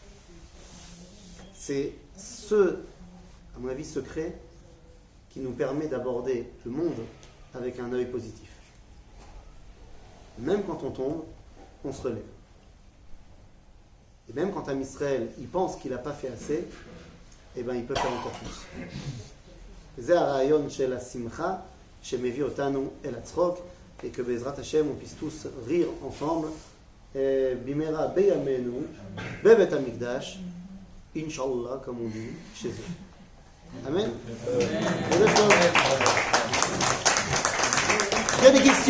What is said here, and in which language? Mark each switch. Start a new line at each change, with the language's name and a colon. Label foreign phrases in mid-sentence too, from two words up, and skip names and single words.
French: C'est à mon avis, secret qui nous permet d'aborder le monde avec un œil positif. Même quand on tombe, on se relève. Et même quand un Israël, il pense qu'il n'a pas fait assez, eh bien, il peut faire encore plus.
Hebrew: C'est הרעיון של השמחה שמביא אותנו אל הצחוק,
French: et que
Hebrew: בעזרת השם
French: on puisse tous rire ensemble
Hebrew: במהרה בימינו בבית המקדש,
French: Inch'Allah, comme on dit chez eux. Amen. Il y a des questions.